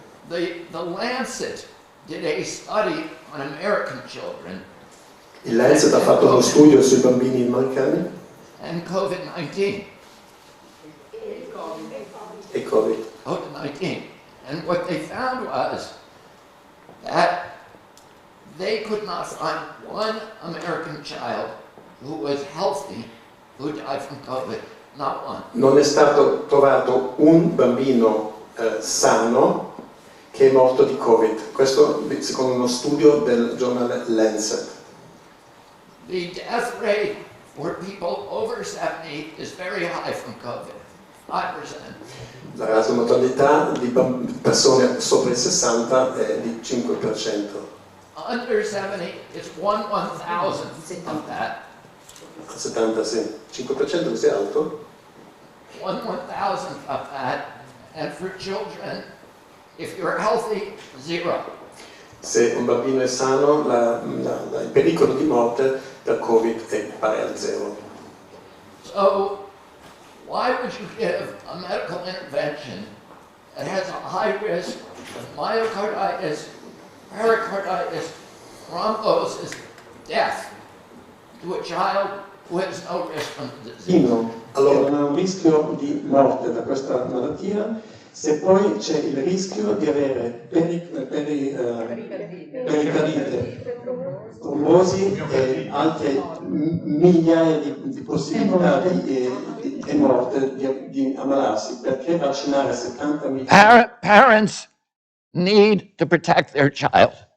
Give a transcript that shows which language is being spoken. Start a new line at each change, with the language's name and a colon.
English: The Lancet did a study on American children.
Italian: Il Lancet ha fatto uno studio sui bambini americani.
English: And COVID-19.
Italian: E Covid.
English: COVID-19. And what they found was that they could not find one American child who was healthy who died from COVID. Not one.
Italian: Non è stato trovato un bambino sano che è morto di Covid. Questo secondo uno studio del giornale Lancet.
English: The death rate for people over 70 is very high from COVID, 5%.
Italian: La rata di mortalità di persone sopra i 60 è di 5%.
English: Under 70, it's 1/1000th of that.
Italian: 70 sì. 5% così alto?
English: 1/1000th of that. And for children, if you're healthy, 0.
Italian: Se un bambino è sano, il pericolo di morte da Covid è pari al 0.
English: So, why would you give a medical intervention that has a high risk of myocarditis, pericarditis, thrombosis, death to a child who has no risk from the disease?
Italian: Allora non ha un rischio di morte da questa malattia, se poi c'è il rischio di avere pericardite, trombosi e altre migliaia di possibilità di morte, di ammalarsi, perché vaccinare 70 milioni?
English: Parents need to protect their child.